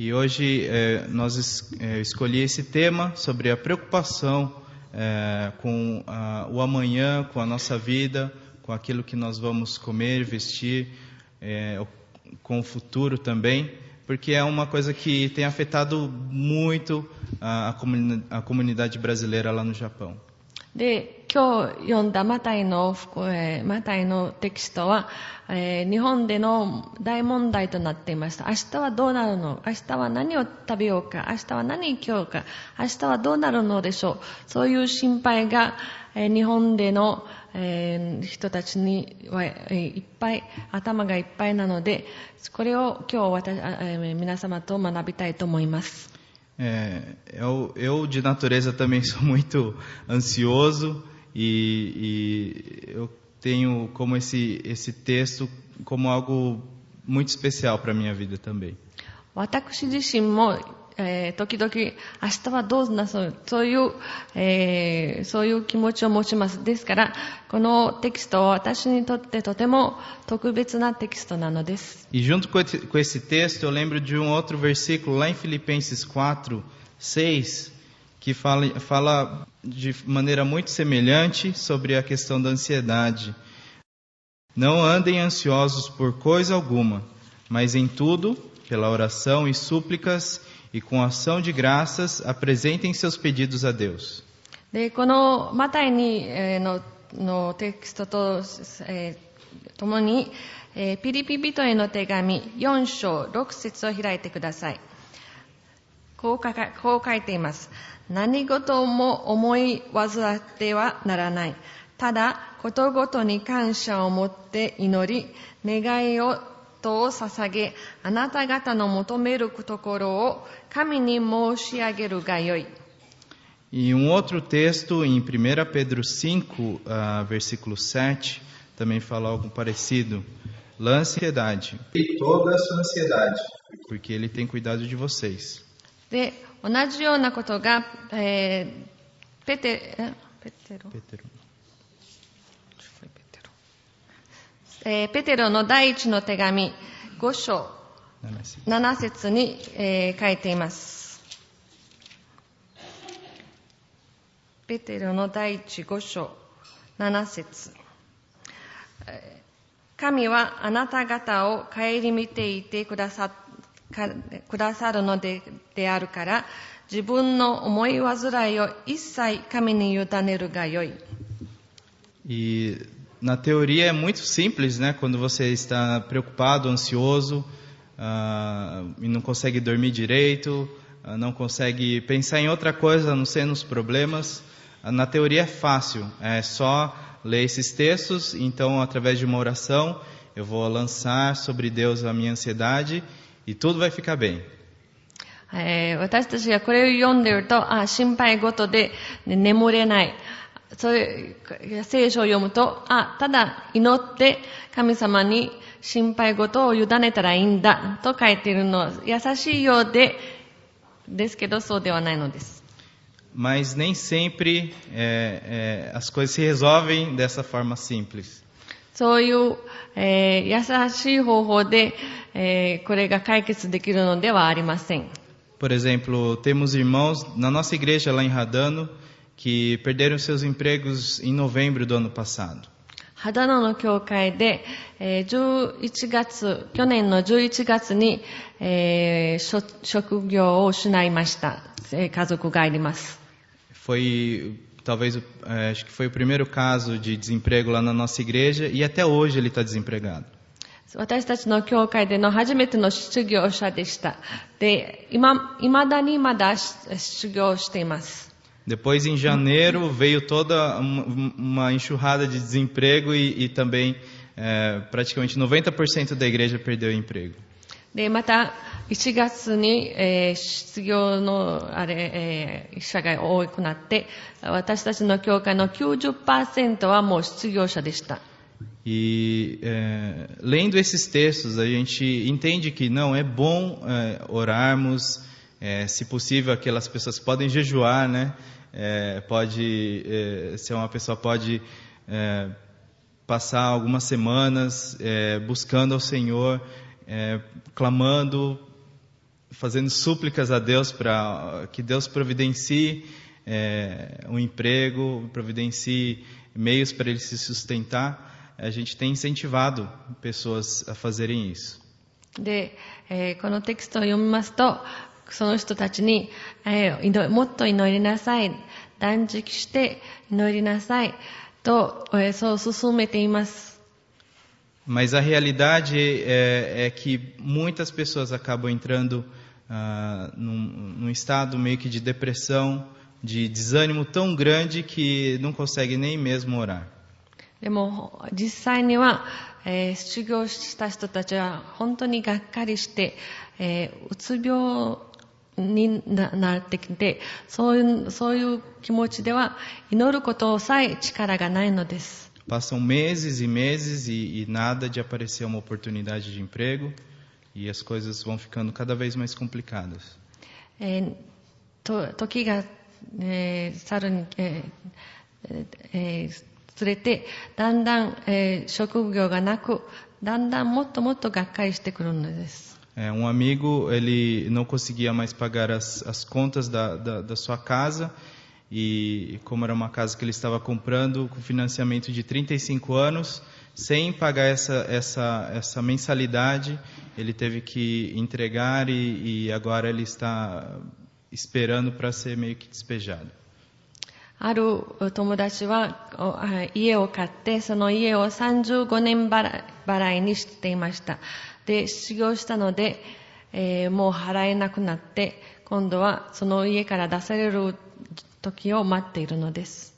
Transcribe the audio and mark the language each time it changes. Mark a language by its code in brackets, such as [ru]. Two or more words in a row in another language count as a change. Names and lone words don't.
[pt] E hoje escolhi esse tema sobre a preocupação com o amanhã, com a nossa vida, com aquilo que nós vamos comer, vestir, com o futuro também, porque é uma coisa que tem afetado muito a comunidade brasileira lá no Japão. [ja] で、今日読んだマタイのテキストは、日本での大問題となっていました。明日はどうなるの？明日は何を食べようか？明日は何着ようか？明日はどうなるのでしょう？そういう心配が、日本での、人たちには、いっぱい頭がいっぱいなので、これを今日皆様と学びたいと思います。 [pt] Eu de natureza também sou muito ansioso e eu tenho como esse texto como algo muito especial para a minha vida também. [ja] 私自身も、時々明日はどうなそういう気持ちを持ちます。ですからこのテキストは私にとってとても特別なテキストなのです。 [pt] E junto com esse texto eu lembro de um outro versículo lá em Filipenses 4:6 que fala de maneira muito semelhante sobre a questão da ansiedade. Não andem ansiosos por coisa alguma, mas em tudo, pela oração e súplicas e com ação de graças, apresentem seus pedidos a Deus. [ja] で、このマタイにのテキストと、ともに、ピリピ人への手紙4章6節を開いてください。こう書いています。何事も思い煩ってはならない。ただ、ことごとに感謝を持って祈り、願いを捧げ、あなた方の求めるところを神に申し上げるがよい。 [pt] E outro texto em 1 Pedro 5, versículo 7, também fala algo parecido. Lance ansiedade. E toda a sua ansiedade, porque ele tem cuidado de vocês. [ja] で、同じようなことが、ペテロの第一の手紙5章7節に、書いています。ペテロの第一5章7節。神はあなた方を顧みていてくださるのであるから、自分の思い煩いを一切神に委ねるがよい。 [pt] Na teoria é muito simples, né? Quando você está preocupado, ansioso, e não consegue dormir direito, não consegue pensar em outra coisa a não ser nos problemas. Na teoria é fácil, é só ler esses textos. Então, através de uma oração, eu vou lançar sobre Deus a minha ansiedade e tudo vai ficar bem. [ja] 私たちがこれを読んでいると、心配事で眠れない。そういう聖書を読むと、ただ祈って神様に心配事を委ねたらいいんだと書いているのは優しいようですけど、そうではないのです。 [pt] Mas nem sempre as coisas se resolvem dessa forma simples. [ja] そういう、優しい方法で、これが解決できるのではありません。 [pt] Por exemplo, temos irmãos na nossa igreja lá em Radano que perderam seus empregos em novembro do ano passado. [ja] 秦野の教会で、去年の11月に、職業を失いました。家族がいます。 [pt] Talvez, acho que foi o primeiro caso de desemprego lá na nossa igreja e até hoje ele está desempregado. [ja] 私たちの教会での初めての失業者でした。で、未だにまだ失業しています。 [pt] Depois, em janeiro, veio toda uma enxurrada de desemprego e também praticamente 90% da igreja perdeu o emprego. [ja] で、また1月に、失業の者が多くなって、私たちの教会の 90% はもう失業者でした。 [pt] E lendo esses textos, a gente entende que não é bom orarmos, se possível, aquelas pessoas podem jejuar, né? Se uma pessoa pode passar algumas semanas buscando ao Senhor, clamando, fazendo súplicas a Deus para que Deus providencie um emprego, providencie meios para ele se sustentar. A gente tem incentivado pessoas a fazerem isso. [ja] で、このテキストを読みますと、その人たちに、もっと祈りなさい、断食して祈りなさいと、そう進めています。 [pt] Mas a realidade é que muitas pessoas acabam entrando num estado meio que de depressão, de desânimo tão grande que não conseguem nem mesmo orar. [ja] でも実際には、修行した人たちは本当にがっかりして、うつ病になってきて、そういう気持ちでは祈ることさえ力がないのです。 [pt] Passam meses e meses e nada de aparecer uma oportunidade de emprego e as coisas vão ficando cada vez mais complicadas. [ja] 時が、去るに、つれてだんだん、職業がなくだんだんもっともっとがっかりしてくるのです。 [pt] Amigo, ele não conseguia mais pagar as contas da sua casa e como era uma casa que ele estava comprando com financiamento de 35 anos, sem pagar essa mensalidade, ele teve que entregar e agora ele está esperando para ser meio que despejado. [ja] ある友達は家を買ってその家を35年払いにしていました。で、修行したので、もう払えなくなって今度はその家から出される時を待っているのです。